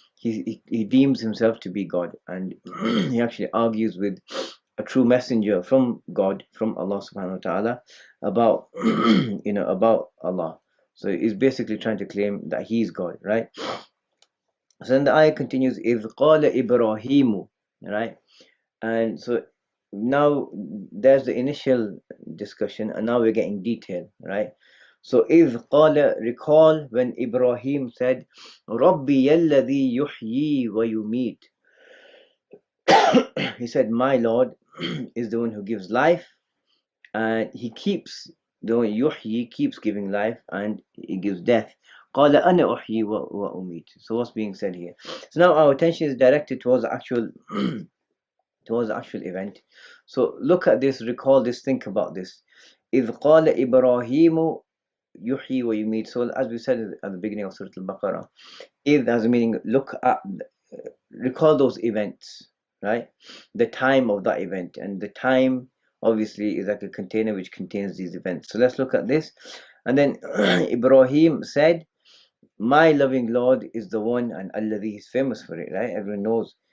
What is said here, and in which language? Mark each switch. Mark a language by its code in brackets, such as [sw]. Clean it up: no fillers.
[en] He deems himself to be God, and he actually argues with a true messenger from God, from Allah subhanahu wa ta'ala, about about Allah. So he's basically trying to claim that he's God, right? So then the ayah continues, [ar] إِذْ قَالَ إِبْرَاهِيمُ, [en] right? And so now there's the initial discussion, and now we're getting detail, right? So [ar] إِذْ قَالَ, [en] recall when Ibrahim said, [ar] رَبِّيَ الَّذِي يُحْيِي وَيُمِيتُ. [en] He said, my Lord is the one who gives life, and he keeps, the one yuhyi, keeps giving life, and he gives death. [ar] قَالَ أَنَا أُحْيِي وَأُمِيتُ. [en] So what's being said here? So now our attention is directed towards the actual towards the actual event. So look at this, recall this, think about this. [ar] إذ قال إبراهيم يحيي ويميت. [en] So as we said at the beginning of Surah Al-Baqarah, إذ has a meaning, look at, recall those events, right? The time of that event, and the time obviously is like a container which contains these events. So let's look at this. And then Ibrahim said, my loving Lord is the one, and Alladhi is famous for it, right? Everyone knows.